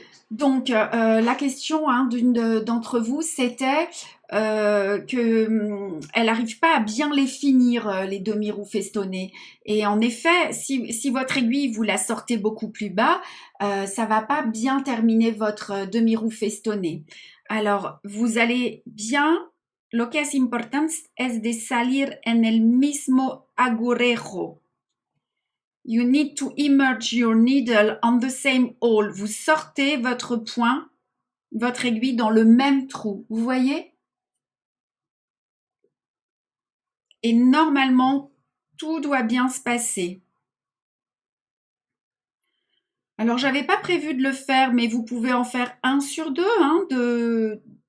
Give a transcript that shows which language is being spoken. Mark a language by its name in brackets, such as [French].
[French] Donc, la question d'une d'entre vous, c'était qu'elle n'arrive pas à bien les finir, les demi-roues festonnées. Et en effet, si votre aiguille, vous la sortez beaucoup plus bas, ça va pas bien terminer votre demi-roue festonnée. Alors, vous allez bien... [Spanish] Lo que es importante es de salir en el mismo agujejo. [English] You need to immerse your needle on the same hole. [French] Vous sortez votre point, votre aiguille dans le même trou. Vous voyez? Et normalement, tout doit bien se passer. Alors, j'avais pas prévu de le faire, mais vous pouvez en faire 1 sur 2.